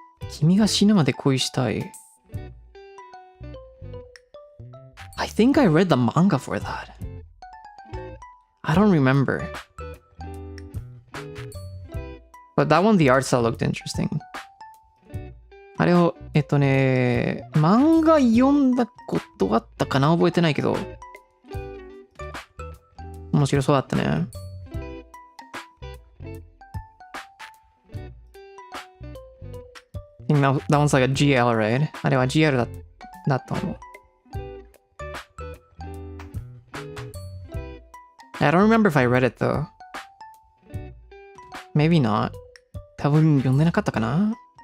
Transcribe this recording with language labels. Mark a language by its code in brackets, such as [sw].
[ja] Kimi ga shinu made koi shitai. [en] I think I read the manga for that. I don't remember. But that one, the art style looked interesting. [ja] あれを、漫画読んだことあったかな覚えてないけど。面白そうだったね。 [en] I think that one's like a GL, right? [ja] あれは GL だと思う。 [en] I don't remember if I read it though. Maybe not. [ja] 多分読んでなかったかな。